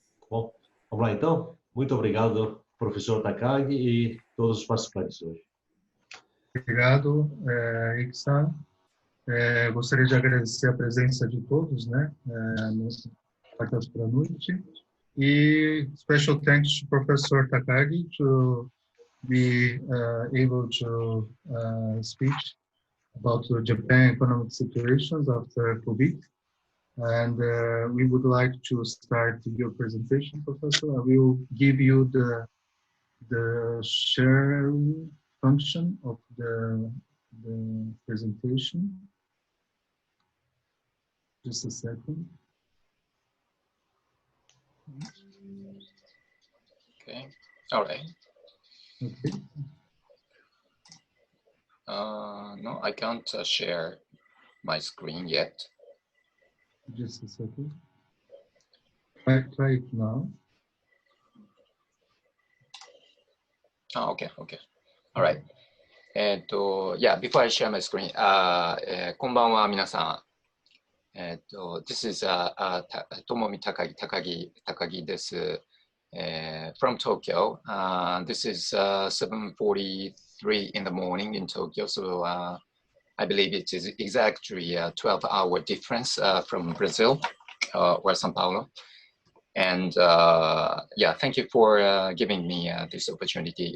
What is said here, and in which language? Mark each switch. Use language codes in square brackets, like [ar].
[pt] Bom, vamos lá então? Muito obrigado, professor Takagi e todos os participantes hoje. Obrigado, Iksan. Gostaria de agradecer a presença de todos, né, nessa quarta-feira à noite. [en] E special thanks to Professor Takagi to be able to speak about the Japan economic situations after COVID. And we would like to start your presentation, Professor. I will give you the sharing function of the presentation. Just a second. Okay. All right. Okay. No, I can't share my screen yet. Just a second. Try it now. Oh, okay. All right. Yeah, before I share my screen, [ja] こんばんは、皆さん。 [en] This is Tomomi Takagi です。 From Tokyo. This is 7:43 in the morning in Tokyo, so I believe it is exactly a 12-hour difference from Brazil or São Paulo. And yeah, thank you for giving me this opportunity.